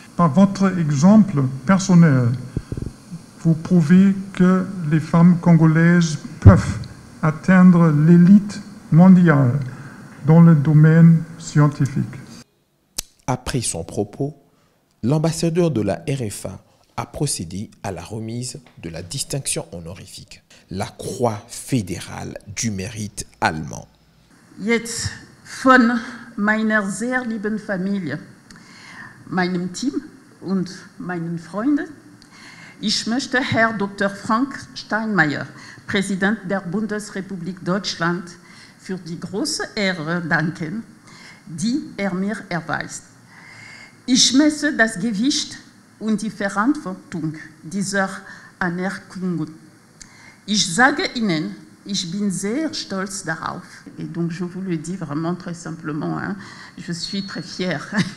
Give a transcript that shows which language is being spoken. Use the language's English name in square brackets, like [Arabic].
[French] Par votre exemple personnel, vous prouvez que les femmes congolaises peuvent atteindre l'élite mondiale dans le domaine scientifique. Après son propos, l'ambassadeur de la RFA a procédé à la remise de la distinction honorifique, la Croix fédérale du mérite allemand. [German] Jetzt von meiner sehr lieben Familie, meinem Team und meinen Freunden, ich möchte Herr Dr. Frank Steinmeier, Präsident der Bundesrepublik Deutschland, für die große Ehre danken, die mir erweist. Ich messe das Gewicht und die Verantwortung dieser Anerkennung. Ich sage Ihnen, ich bin sehr stolz darauf. [French] Et donc je vous le dis vraiment très simplement, hein, je suis très fière.